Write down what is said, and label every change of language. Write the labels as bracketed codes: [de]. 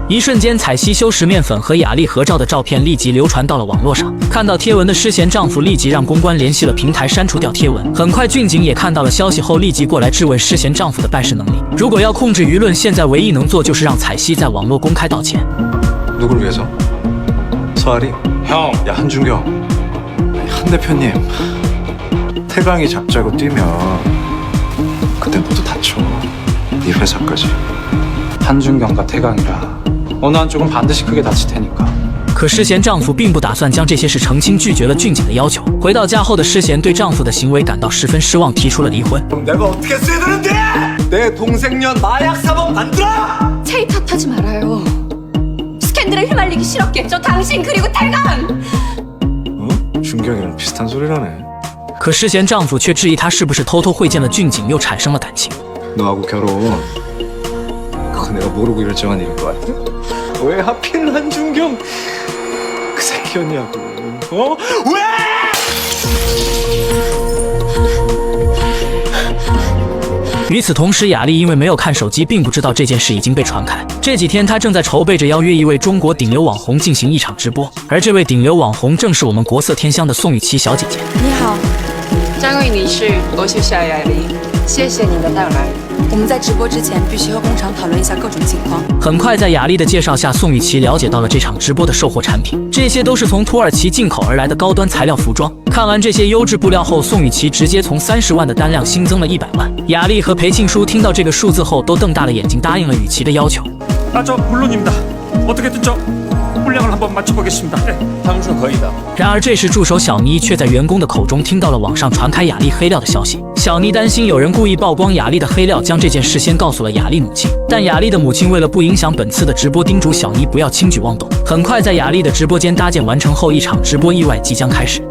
[zh] 一瞬间，彩西修食面粉和雅丽合照的照片立即流传到了网络上。看到贴文的诗贤丈夫立即让公关联系了平台删除掉贴文。很快，俊景也看到了消息后，立即过来质问诗贤丈夫的办事能力。如果要控制舆论，现在唯一能做就是让彩西在网络公开道歉。 [ko] 누굴 위해서? 서아리? 형, 야 한준경 아니, 한 대표님 태강이 잡자고 뛰면 그때 너도 다쳐 네 회사까지 한준경과 태강이라 어느 한쪽은 반드시 크게 다칠 테니까. [zh] 可诗贤丈夫并不打算将这些事澄清，拒绝了俊景的要求。回到家后的诗贤对丈夫的行为感到十分失望，提出了离婚。 [ko] 그럼 내가 어떻게 써야 되는데? 내 동생년 마약 사범 만들어! 체이 탓하지 말아요. 스캔들에 휘말리기 싫었겠죠. 당신 그리고 태강. 어? 준경이랑 비슷한 소리라네 [zh] 可诗贤丈夫却质疑她是不是偷偷会见了俊景，又产生了感情。 [ko] 너하고 결혼 그거 내가 모르고 결정한 일인 것 같아? 왜 하필 한준경 그 새끼였냐고 어? 왜? [zh] 与此同时，雅丽因为没有看手机，并不知道这件事已经被传开。这几天，她正在筹备着邀约一位中国顶流网红进行一场直播，而这位顶流网红正是我们国色天香的宋雨琦小姐姐。你好，张慧女士，我是小雅丽，谢谢您的到来。我们在直播之前必须和工厂讨论一下各种情况。很快，在雅丽的介绍下，宋雨琦了解到了这场直播的售货产品，这些都是从土耳其进口而来的高端材料服装。看完这些优质布料后，宋雨琦直接从30万的单量新增了100万。雅丽和裴庆书听到这个数字后，都瞪大了眼睛，答应了雨琦的要求。 [ko] 저 물론입니다. 어떻게든 저 분량을 한번 맞춰보겠습니다. 네. [zh] 他们说可以的。然而这时，助手小妮却在员工的口中听到了网上传开雅丽黑料的消息。小妮担心有人故意曝光雅丽的黑料，将这件事先告诉了雅丽母亲。但雅丽的母亲为了不影响本次的直播，叮嘱小妮不要轻举妄动。很快，在雅丽的直播间搭建完成后，一场直播意外即将开始。